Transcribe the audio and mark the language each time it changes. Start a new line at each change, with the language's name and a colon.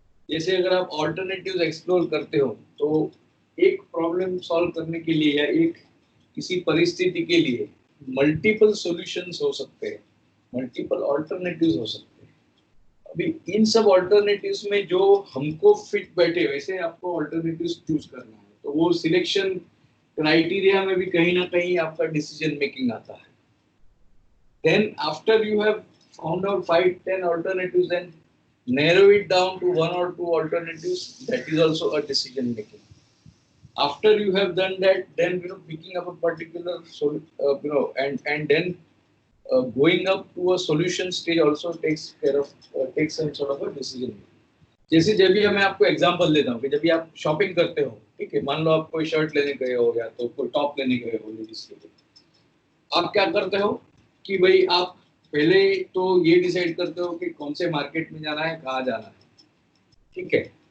Hindi: जैसे अगर आप ऑल्टरनेटिव्स एक्सप्लोर करते हो, तो एक प्रॉब्लम सॉल्व करने के लिए या एक किसी परिस्थिति के लिए मल्टीपल सॉल्यूशंस हो सकते हैं, मल्टीपल ऑल्टरनेटिव्स हो सकते हैं। अभी इन सब ऑल्टरनेटिव्स में जो हमको फिट बैठे, वैसे आपको ऑल्टरनेटिव्स चूज करना है। तो वो सिलेक्शन क्राइटेरिया में भी कहीं ना कहीं आपका डिसीजन मेकिंग आता है।
English: Then after you have found out 5-10 alternatives, then narrow it down to 1 or 2 alternatives. That is also a decision making. After you have done that, then picking up a particular and then going up to a solution stage also takes some sort of a decision.
Hindi: जैसे जब भी मैं आपको example देता हूँ कि जब भी आप शॉपिंग करते हो, ठीक है, मान लो आप कोई शर्ट लेने गए हो या तो कोई टॉप लेने गए हो लेडीज के लिए, आप क्या करते हो कि भाई आप पहले तो ये डिसाइड करते हो कि कौन से मार्केट में जाना है, कहाँ जाना है, ठीक है।